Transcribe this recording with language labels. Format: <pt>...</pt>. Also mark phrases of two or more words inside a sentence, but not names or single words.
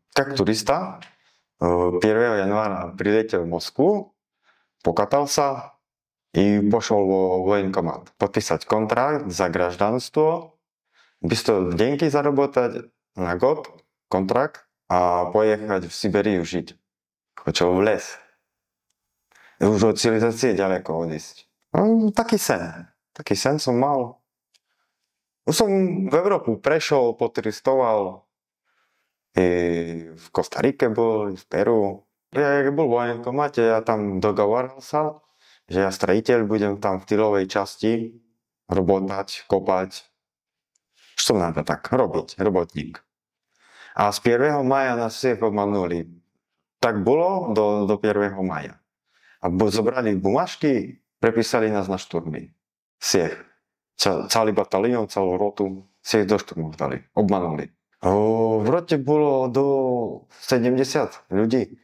<ru>Как туриста 1 января прилетел в Москву, покатался и пошел в военкомат. Подписать контракт за гражданство, быстро деньги заработать на год, контракт, а поехать в Сибирь жить. Хочу в лес.</ru> <sk>Už od civilizácie ďaleko odísť. Taký sen som mal. Už som v Európu prešiel, poturistoval. I v Kostarike bol, v Peru. Ja bol v vojenkomate, ja tam dogováral sa, že ja strejiteľ budem tam v tylovej časti robotať, kopať. Čo надо tak robiť, robotník. A z 1. maja nás</sk> <ru>всех обманули.</ru> <sk>Tak bolo do 1. maja. A zobrali bumážky, prepísali nás na šturmy. Всех. Celý batalión, celú rotu, всех do šturmov dali. Obmanuli. V rote bolo do 70 ľudí.</sk>